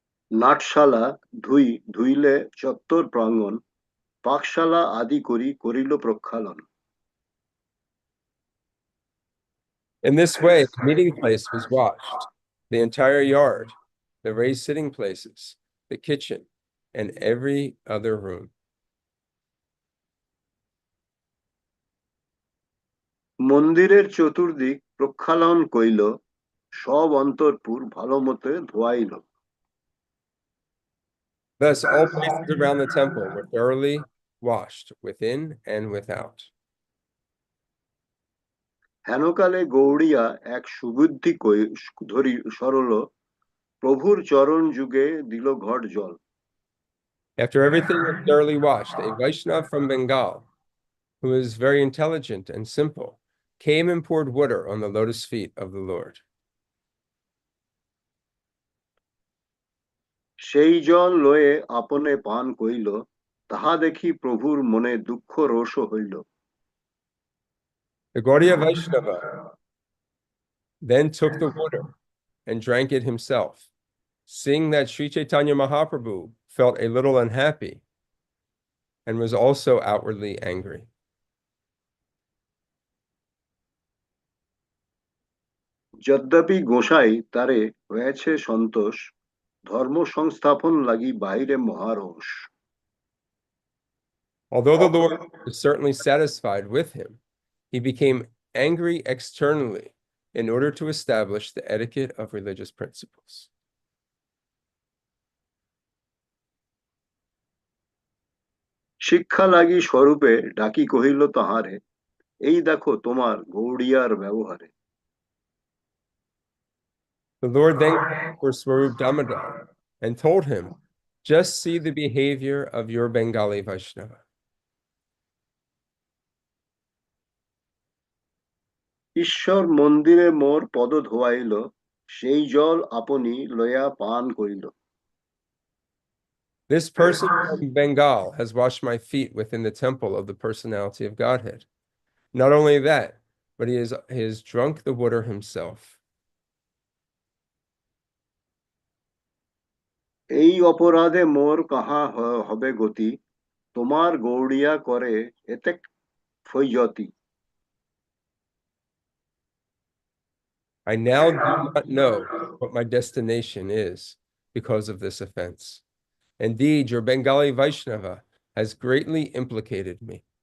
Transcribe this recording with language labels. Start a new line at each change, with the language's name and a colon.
Bangla: নাটশালা ধুইলে চত্বর প্রাঙ্গণ, পাকশালা আদি করিল প্রক্ষালন।
English: In this way, the meeting place was washed, the entire yard, the raised sitting places, the kitchen, and every other room.
Bangla: মন্দিরের চতুর্দিক প্রক্ষালন কইল, সব অন্তরপুর ভালো মতে ধোয়াইল।
English: Thus, all places around the temple were thoroughly washed within and without.
Bangla: হেনকালে গৌড়িয়া এক সুবুদ্ধি সরল, প্রভুর চরণ যুগে দিল ঘট জল।
English: After everything was thoroughly washed, a Vaishnav from Bengal, who is very intelligent and simple, came and poured water on the lotus feet of the Lord.
Bangla: সেই জল লয়ে আপনে পান কইল, তাহা দেখি প্রভুর মনে দুঃখ রোষ হইল।
English: The Gaudiya Vaishnava then took the water and drank it himself, seeing that Sri Chaitanya Mahaprabhu felt a little unhappy and was also outwardly angry.
Bangla: যদ্যপি গোসাই তারে হয়েছে সন্তোষ, ধর্ম সংস্থাপন লাগি বাইরে মহারোষ।
English: Although the Lord was certainly satisfied with him, he became angry externally in order to establish the etiquette of religious principles.
Bangla: শিক্ষা লাগি স্বরূপে ডাকি কহিল তাহারে, এই দেখো তোমার গৌড়িয়ার ব্যবহারে।
English: The Lord then called for Swarup Damodar and told him, "Just see the behavior of your Bengali Vaishnava."
Bangla: ঈশ্বর মন্দিরে মোর পদ ধোয়াইল, সেই জল আপনি লয়া পান করিল।
English: This person from Bengal has washed my feet within the temple of the personality of Godhead. Not only that, but he has drunk the water himself.
Bangla: এই অপরাধে মোর কাহা হবে গতি, তোমার গৌড়িয়া করে এতেক ফৈজতি।
English: I now do not know what my destination is because of this offense. Indeed, your Bengali Vaishnava has greatly implicated me.